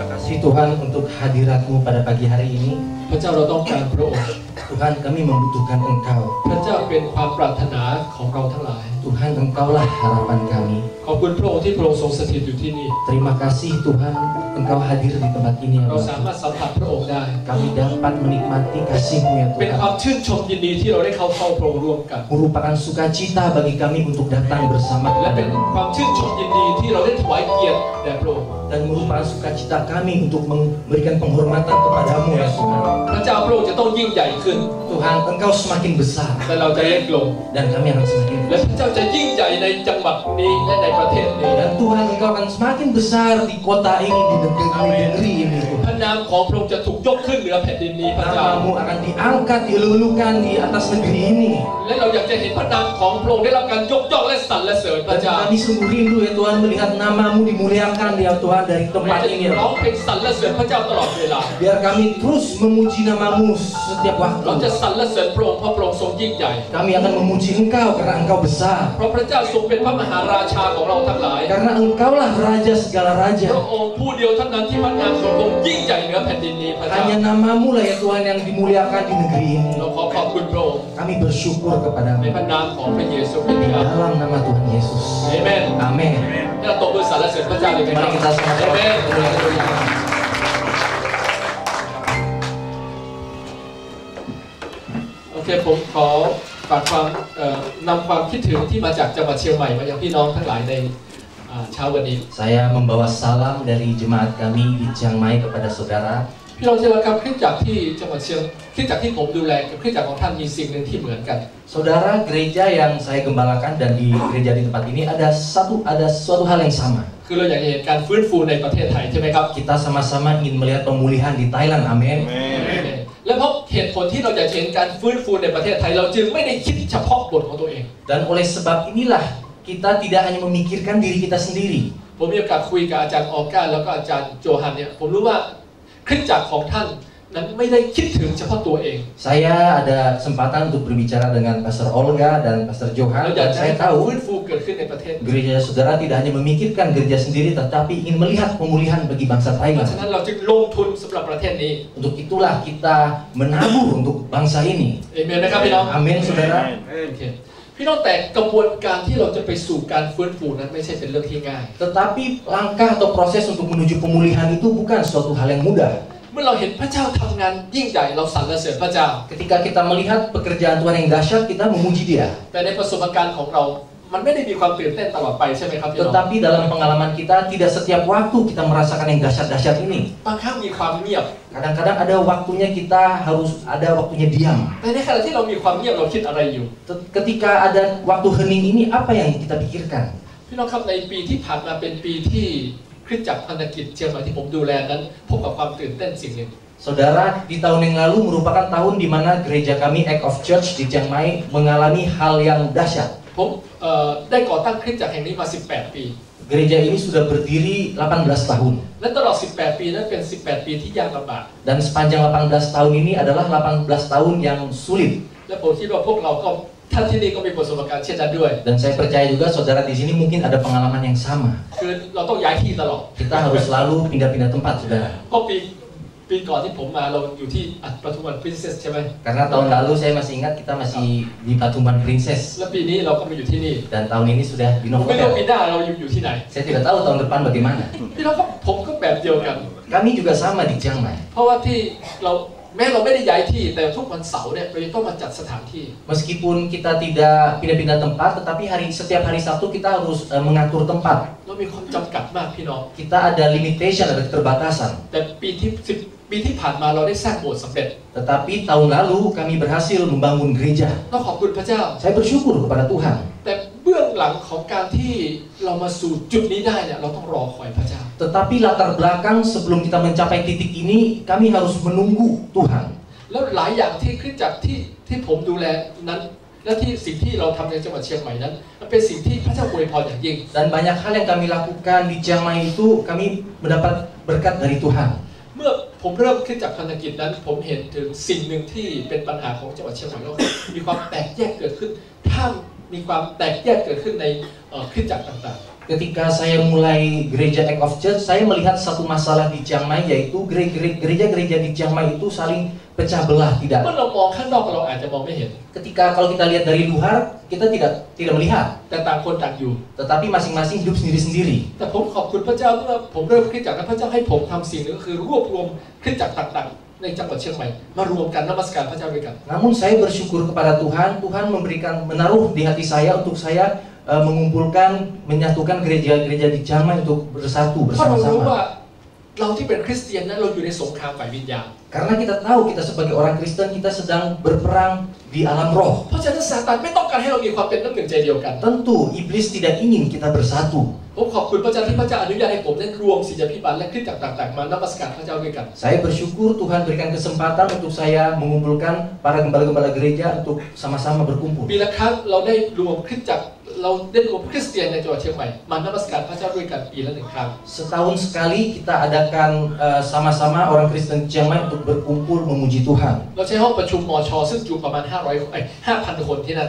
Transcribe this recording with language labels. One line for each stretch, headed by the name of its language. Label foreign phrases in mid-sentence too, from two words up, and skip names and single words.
Indonesian: kasih Tuhan untuk hadirat-Mu pada pagi hari ini.
Thai: พระเจ้าเราต้องการพระองค์
Indonesian: Tuhan, kami membutuhkan Engkau.
Thai: พระเจ้าเป็นความปรารถนาของเราทั้งหลาย
Indonesian: Tuhan, Engkaulah harapan kami.
Thai: ขอบคุณพระองค์ที่พระองค์ทรงสถิตอยู่ที่นี่
Indonesian: Terima kasih Tuhan, Engkau hadir di tempat ini ya
Thai: เรา
Indonesian: Tuhan.
Thai: สามารถสัมผัสพระองค์ได้
Indonesian: Kami dapat menikmati kasih-Mu ya
Thai: เป็น
Indonesian: Tuhan.
Thai: ความชื่นชมยินดีที่เราได้เข้าเฝ้าพระองค์ร่วมกัน
Indonesian: Merupakan sukacita bagi kami untuk datang bersama
Thai: และเป็น
Indonesian: Kepadamu.
Thai: ความชื่นชมยินดีที่เราได้ถวายเกียรติแด่พระองค์
Indonesian: Dan merupakan sukacita kami untuk memberikan penghormatan kepadamu ya Tuhan.
Thai: พระเจ้าพระองค์จะต้องยิ่งใหญ่ขึ้น
Indonesian: Tuhan, Engkau semakin besar
Thai: แต่เราจะเล็กลง
Indonesian: dan kami akan semakin
Thai: และพระเจ้าจะยิ่งใหญ่ในจังหวัดนี้และในประเทศนี้
Indonesian: dan Tuhan Engkau akan semakin besar di kota ini, di negeri ini
Thai: พ
Indonesian: Tuhan.
Thai: ระนามของพระองค์จะถูกยกขึ้นเหนือแผ่นดินนี้พระเจ้า
Indonesian: Namamu akan diangkat, dilulukan di atas negeri ini.
Thai: และเราอยากจะเห็นพระนามของพระองค์ได้รับการยกย่องและสรรเสริญพระ
Indonesian: Dan
Thai: เจ้า
Indonesian: kami sungguh rindu ya Tuhan melihat namamu dimuliakan ya Tuhan dari
Thai: เรา
Indonesian: tempat
Thai: จะ
Indonesian: ini ya
Thai: ร้อง
Indonesian: Tuhan.
Thai: เพลงสรรเสริญพระเจ้าตลอดเวลา
Indonesian: Biar kami terus memuji namamu setiap
Thai: เราจะ
Indonesian: waktu.
Thai: สรรเสริญพระองค์เพราะพระองค์ทรงยิ่งใหญ่
Indonesian: Kami akan memuji Engkau karena Engkau besar.
Thai: เพราะพระเจ้าทรงเป็นพระมหาราชาของเราทั้งหลาย
Indonesian: Karena Engkaulah Raja segala
Thai: พระ
Indonesian: raja.
Thai: องค์ผู้เดียวเท่านั้นที่พระนามของพระองค์ยิ่งใหญ่เหนือแผ่นดินนี้พระเจ้า
Indonesian: Hanya namamu lah ya Tuhan yang dimuliakan di negeri ini.
Thai: เราขอขอบคุณพระองค์
Indonesian: Kami bersyukur
Thai: ใน
Indonesian: kepadamu
Thai: พระนามของพระเยซูคริสต์
Indonesian: dalam nama Tuhan Yesus.
Thai: เอเมน
Indonesian: Amin.
Thai: ให้เราตบมือสรรเสริญพระเจ้าเลยไหมครับ
Indonesian: Mari kita sama-sama
Thai: เอเมน โอเคผมขอฝากความนำความคิดถึงที่มาจากจังหวัดเชียงใหม่มายังพี่น้องทั้งหลายในเช้าวันนี้
Indonesian: Saya membawa salam dari jemaat kami di Chiang Mai kepada saudara.
Thai: พี่น้องที่รักครับคริสตจักรที่จังหวัดเชียงคริสตจักรที่ผมดูแลกับคริสตจักรของท่านมีสิ่งหนึ่งที่เหมือนกัน
Indonesian: Saudara, gereja yang saya gembalakan dan di gereja di tempat ini ada suatu hal yang sama.
Thai: คือเราอยากจะเห็นการฟื้นฟูในประเทศไทยใช่ไหมครับ
Indonesian: Kita sama-sama ingin melihat pemulihan di Thailand. Amin.
Thai: และเพราะเหตุผลที่เราอยากจะเห็นการฟื้นฟูในประเทศไทยเราจึงไม่ได้คิดเฉพาะบทของตัวเอง
Indonesian: Dan oleh sebab inilah kita tidak hanya memikirkan diri kita sendiri.
Thai: ผมมีโอกาสคุยกับอาจารย์ออก้าแล้วก็อาจารย์โจฮันเนี่ยผมรู้ว่าคริสตจักรของท่านนั้นไม่ได้คิดถึงเฉพาะตัวเอง
Indonesian: Saya ada kesempatan untuk berbicara dengan Pastor Olga dan Pastor
Thai: เรา
Indonesian: Johan
Thai: อยาก
Indonesian: dan
Thai: จะให้
Indonesian: saya
Thai: การ
Indonesian: tahu
Thai: ฟื้นฟูเกิดขึ้นในประเทศ
Indonesian: gereja saudara tidak hanya memikirkan gereja sendiri tetapi ingin melihat pemulihan bagi bangsa
Thai: เพราะ
Indonesian: Thailand.
Thai: ฉะนั้นเราจึงลงทุนสำหรับประเทศนี้
Indonesian: Untuk itulah kita menabur untuk bangsa ini.
Thai: เอเมนไหมครับพี่น้อง
Indonesian: Amin saudara.
Thai: โอเคพี่น้องแต่กระบวนการที่เราจะไปสู่การฟื้นฟูนั้นไม่ใช่เป็นเรื่องที่ง่าย
Indonesian: Tetapi langkah atau proses untuk menuju pemulihan itu bukan suatu hal yang mudah.
Thai: เมื่อเราเห็นพระเจ้าทำงานยิ่งใหญ่เราสรรเสริญพระเจ้า
Indonesian: Ketika kita melihat pekerjaan Tuhan yang dahsyat, kita memuji Dia.
Thai: แต่ในประสบการณ์ของเรามันไม่ได้มีความตื่นเต้นตลอดไปใช่ไหมครับพี่น้อง
Indonesian: Tetapi dalam pengalaman kita tidak setiap waktu kita merasakan yang dahsyat-dahsyat ini.
Thai: บางครั้งมีความเงียบ
Indonesian: Kadang-kadang ada waktunya kita harus ada waktunya diam.
Thai: แต่ในขณะที่เรามีความเงียบเราคิดอะไรอยู่
Indonesian: Ketika ada waktu hening ini apa yang kita pikirkan?
Thai: พี่น้องครับในปีที่ผ่านมาเป็นปีที่คริสตจักรพันธกิจเชียงใหม่ที่ผมดูแลนั้นพบกับความตื่นเต้นสิ่งหนึ่ง
Indonesian: Saudara, di tahun yang lalu merupakan tahun di mana gereja kami Act of Church di Chiang Mai mengalami hal yang dahsyat.
Thai: ผมได้ก่อตั้งคริสตจักรแห่งนี้มา18 ปี
Indonesian: Gereja ini sudah berdiri 18 tahun.
Thai: และตลอด18 ปีนั้นเป็น18 ปีที่ยากลำบาก
Indonesian: Dan sepanjang 18 tahun ini adalah 18 tahun yang sulit.
Thai: และผมคิดว่าพวกเราก็ท่านที่นี่ก็มีประสบการณ์เช่นนั้นด้วย
Indonesian: Dan saya percaya juga saudara di sini mungkin ada pengalaman yang sama.
Thai: คือเราต้องย้ายที่ตลอด
Indonesian: Kita harus selalu pindah-pindah tempat, saudara.
Thai: เพราะปีก่อนที่ผมมาเราอยู่ที่ปทุมวัน Princess ใช่ไหม
Indonesian: Karena tahun lalu saya masih ingat kita masih di Patumban Princess.
Thai: และปีนี้เราก็มาอยู่ที่นี่
Indonesian: Dan tahun ini sudah di
Thai: ผมไม่รู้
Indonesian: Novotel.
Thai: ปีหน้าเราอยู่ที่ไหน
Indonesian: Saya tidak tahu tahun depan bagaimana.
Thai: พี่น้องครับผมก็แบบเดียวกัน
Indonesian: Kami juga sama di Chiang Mai.
Thai: เพราะว่าที่เราแม้เราไม่ได้ย้ายที่แต่ทุกวันเสาร์เนี่ยเราจะต้องมาจัดสถานที่
Indonesian: Meskipun kita tidak pindah-pindah tempat, tetapi setiap hari Sabtu kita harus mengatur tempat.
Thai: เรามีความจำกัดมากพี่น้อง
Indonesian: Kita ada limitation, ada keterbatasan.
Thai: แต่ปีที่ผ่านมาเราได้สร้างโบสถ์สำเร็จ
Indonesian: Tetapi tahun lalu kami berhasil membangun gereja.
Thai: เราขอบคุณพระเจ้า
Indonesian: Saya bersyukur kepada Tuhan.
Thai: แต่เบื้องหลังของการที่เรามาสู่จุดนี้ได้เนี่ยเราต้องรอคอยพระเจ้า
Indonesian: Tetapi latar belakang sebelum kita mencapai titik ini, kami harus menunggu Tuhan.
Thai: แล้วหลายอย่างที่คริสตจักรที่ผมดูแลนั้นและที่สิ่งที่เราทำในจังหวัดเชียงใหม่นั้นมันเป็นสิ่งที่พระเจ้าอวยพรอย่างยิ่ง
Indonesian: Dan banyak hal yang kami lakukan di Chiang Mai itu kami mendapat berkat dari Tuhan.
Thai: เมื่อผมเริ่มคริสตจักรพันธกิจนั้นผมเห็นถึงสิ่งหนึ่งที่เป็นปัญหาของจังหวัดเชียงใหม่ก็คือมีความแตกแยกเกิดขึ้นถ้ามีความแตกแยกเกิดขึ้นในคริสตจักรต่างๆ
Indonesian: Ketika saya mulai gereja Act of Church, saya melihat satu masalah di Chiang Mai, yaitu gereja-gereja di Chiang Mai itu saling pecah belah.
Thai: เมื่อเรามองข้างนอกเราอาจจะมองไม่เห็น
Indonesian: Ketika kalau kita lihat dari luar, kita tidak melihat,
Thai: แต่ต่างคนต่างอยู่
Indonesian: tetapi masing-masing hidup sendiri-sendiri.
Thai: แต่ผมขอบคุณพระเจ้าเมื่อผมเริ่มคริสตจักรนั้นพระเจ้าให้ผมทำสิ่งหนึงก็คือรวบรวมคริสตจักรต่างๆในจังหวัดเชียงใหม่มารวมกันนมัสการพระเจ้าด้วยกัน
Indonesian: Namun saya bersyukur kepada Tuhan, Tuhan menaruh di hati saya untuk saya mengumpulkan, menyatukan gereja-gereja di Chiang Mai untuk bersatu
Thai: เพราะเรารู้ว่า
Indonesian: bersama-sama.
Thai: เราที่เป็นคริสเตียนนั้นเราอยู่ในสงครามฝ่ายวิญญาณ
Indonesian: Karena kita tahu kita sebagai orang Kristen kita sedang berperang di alam roh.
Thai: เพราะฉะนั้นซาตานไม่ต้องการให้เรามีความเป็นน้ำหนึ่งใจเดียวกัน
Indonesian: Tentu iblis tidak ingin kita bersatu.
Thai: ผมขอบคุณพระเจ้าที่พระเจ้าอนุญาตให้ผมได้รวมศิษยาภิบาลและคริสตจักรต่างๆมานมัสการพระเจ้าด้วยกัน
Indonesian: Saya bersyukur Tuhan berikan kesempatan untuk saya mengumpulkan para gembala-gembala gereja untuk sama-sama berkumpul.
Thai: ปีละครั้งเราได้รวมคริสตจักรเราได้รวมคริสเตียนในจังหวัดเชียงใหม่มานมัสการพระเจ้าด้วยกันปีละ1 ครั้ง
Indonesian: Setahun sekali kita adakan sama-sama orang Kristen Chiang Mai untuk berkumpul memuji Tuhan.
Thai: เราใช้ห้องประชุมมช.ซึ่งจุประมาณ5,000 คนที่นั่น